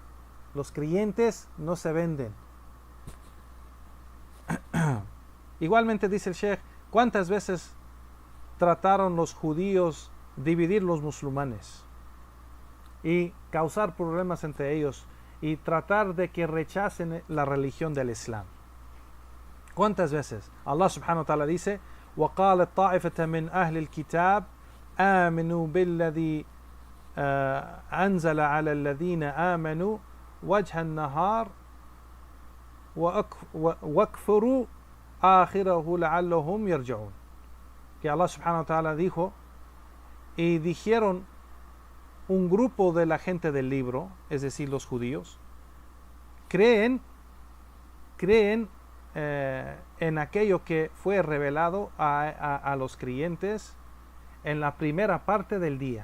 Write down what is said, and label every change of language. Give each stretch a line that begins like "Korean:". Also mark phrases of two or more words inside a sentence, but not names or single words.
Spanish: Igualmente dice el Sheikh: ¿cuántas veces trataron los judíos dividir los musulmanes y causar problemas entre ellos y tratar de que rechacen la religión del Islam? ¿Cuántas veces?
Arabic: الله سبحانه وتعالى dice: وَقَالَتْ طَائِفَةً مِنْ أَهْلِ الْكِتَابِ آمِنُوا بِالَّذِي أَنزَلَ عَلَى الَّذِينَ آمَنُوا وَجْهَ النَّهَارِ وَاكْفُرُوا آخِرَهُ لَعَلَّهُمْ يَرْجِعُونَ.
Spanish: Que
Arabic: الله سبحانه وتعالى
Spanish: dijo, y dijeron un grupo de la gente del libro, es decir, los judíos, creen en aquello que fue revelado a los creyentes en la primera parte del día.